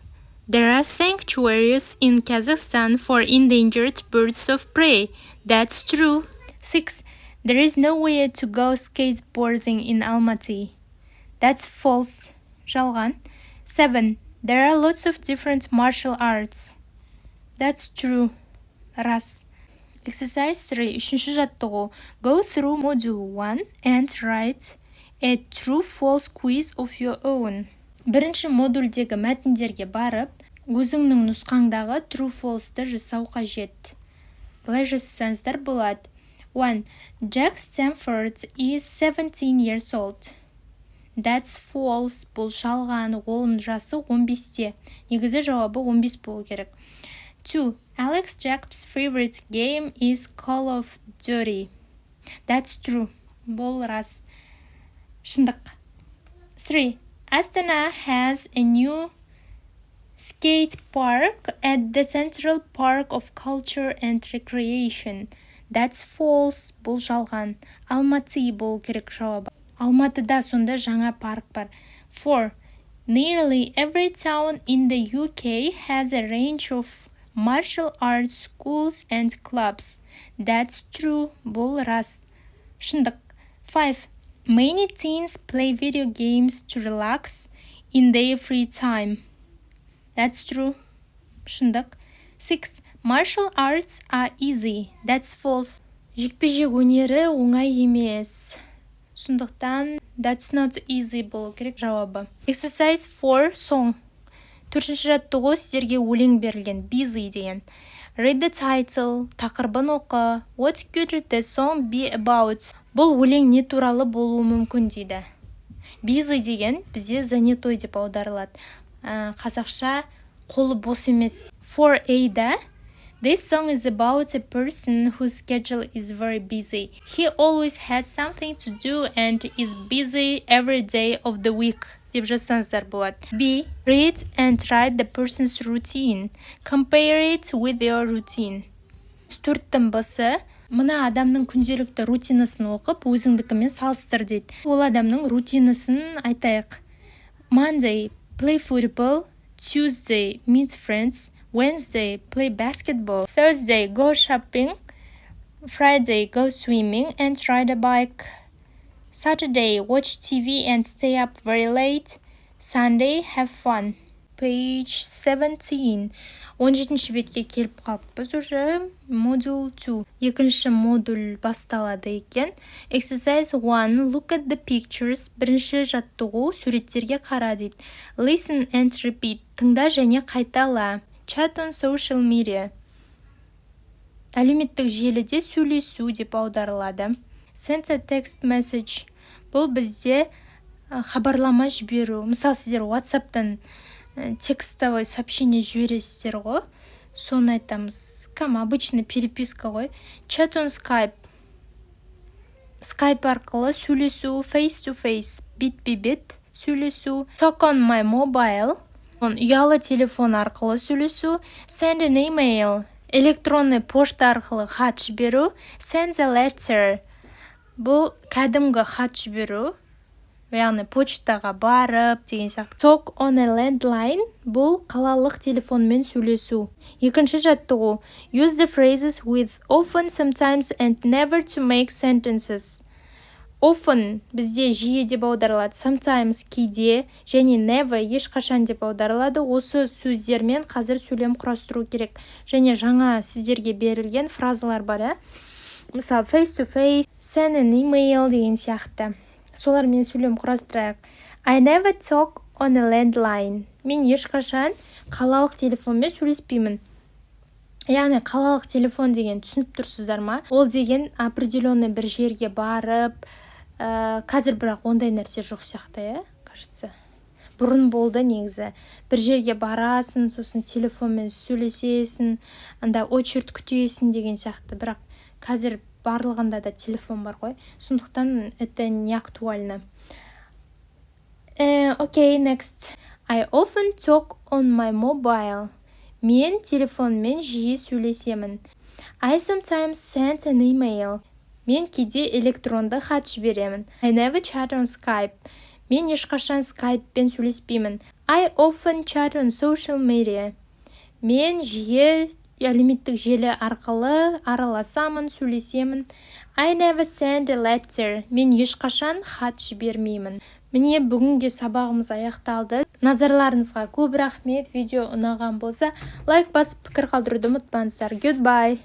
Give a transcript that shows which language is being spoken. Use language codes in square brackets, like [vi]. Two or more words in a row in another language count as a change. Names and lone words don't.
[en] There are sanctuaries in Kazakhstan for endangered birds of prey. That's true. 6. There is nowhere to go skateboarding in Almaty. That's false. Жалған. 7. There are lots of different martial arts. That's true. Рас. Exercise 3. [kk] Үшінші жаттығу. [en] Go through module 1 and write a true-false quiz of your own. [kk] Бірінші модульдегі мәтіндерге барып, өзіңнің нұсқаңдағы true-false'ты жасау қажет. Бұлай жасасаңыздар болады. 1. [en] Jack Stanford is 17 years old. That's false. [kk] Бұл жалған. Оның жасы 15-те. Негізі жауабы 15 болу керек. 2. [en] Alex Jacob's favorite game is Call of Duty. That's true. [kk] Бұл рас. Шындық. 3. [en] Astana has a new skate park at the Central Park of Culture and Recreation. That's false. [kk] Бұл жалған. Алматы болу керек жауабы. Алматыда сонда жаңа парк бар. 4. [en] Nearly every town in the UK has a range of martial arts schools and clubs. That's true. [kk] Бұл рас. Шындық. 5. [en] Many teens play video games to relax in their free time. That's true. Шындық. 6. Martial arts are easy. That's false. [kk] Жекпе-жек өнері оңай емес. Сондықтан [en] that's not easy [kk] болу керек жауабы. [en] Exercise 4. Song. [kk] Төртінші жаттығу сіздерге өлең берілген. Busy деген. [en] Read the title. [kk] Тақырыбын оқы. [en] What could the song be about? [kk] Бұл өлең не туралы болуы мүмкін дейді. Busy деген бізде занятой деп аударылады. Қазақша қолы бос емес. [en] 4A-да This song is about a person whose schedule is very busy. He always has something to do and is busy every day of the week. [kk] Деп жазсаңыздар болады. B. [en] Read and write the person's routine. Compare it with your routine. [kk] Төрттің басы мына адамның күнделікті рутинасын оқып, өзіңдікімен салыстыр дейді. Ол адамның рутинасын айтайық. [en] Monday, play football. Tuesday, meet friends. Wednesday, play basketball. Thursday, go shopping. Friday, go swimming and ride a bike. Saturday, watch TV and stay up very late. Sunday, have fun. Page 17. [kk] 17-ші бетке келіп қалыппыз уже. [en] Module 2. [kk] Екінші модуль басталады екен. [en] Exercise 1. Look at the pictures. [kk] Бірінші жаттығу суреттерге қара дейді. [en] Listen and repeat. [kk] Тыңда және қайтала. [en] Chat on social media. [kk] Әлеуметтік желіде сөйлесу деп аударылады. [en] Send a text message. [kk] Бұл бізде хабарлама жіберу. Мысалы, сіздер WhatsApp-тан [ru] текстовой сообщение [kk] жібересіздер ғой. Соны айтамыз. [ru] Обычный переписка [kk] ғой. [en] Chat on Skype. [kk] Skype арқылы сөйлесу. [en] Face to face. [kk] Бет-бе-бет сөйлесу. [en] Talk on my mobile. [kk] Ұялы телефон арқылы сөйлесу. [en] Send an email. [kk] Электронный пошта арқылы хат жіберу. [en] Send a letter. [kk] Бұл кәдімгі хат жіберу. Яғни почтаға барып деген сияқты. Talk on a landline. Бұл қалалық телефонмен сөйлесу. Екінші жаттығу. [en] Use the phrases with often, sometimes and never to make sentences. [kk] Often бізде жиі деп аударылады. Sometimes кейде және never ешқашан деп аударылады. Осы сөздермен қазір сөйлем құрастыру керек. Және жаңа сіздерге берілген фразалар бар. Мысалы, [en] face to face, send an email деген сияқты. [kk] Солармен сөйлем құрастырайық. [en] I never talk on a landline. [kk] Мен ешқашан қалалық телефонмен сөйлеспеймін. Яғни қалалық телефон деген түсініп тұрсыздар ма? Ол деген определенный бір жерге барып, қазір бірақ ондай нәрсе жоқ сияқты, кажется. Бұрын болды негізі. Бір жерге барасың, сосын телефонмен сөйлесесің, анда очередь күтесің деген сияқты. Бірақ қазір барлығында да телефон бар ғой. Сондықтан [ru] это не актуально. [en] Okay, next. I often talk on my mobile. [kk] Мен телефонмен жиі сөйлесемін. [en] I sometimes send an email. [kk] Мен кейде электронды хат жіберемін. [en] I never chat on Skype. [kk] Мен ешқашан Skype-пен сөйлеспеймін. [en] I often chat on social media. [kk] Мен жиі әлеуметтік желі арқылы араласамын, сөйлесемін. [en] I never send a letter. [kk] Мен ешқашан хат жібермеймін. Міне бүгінге сабағымыз аяқталды. Назарларыңызға көп рахмет. Видео ұнаған болса, лайк басып пікір қалдыруды ұмытпаңыздар. [en] Goodbye.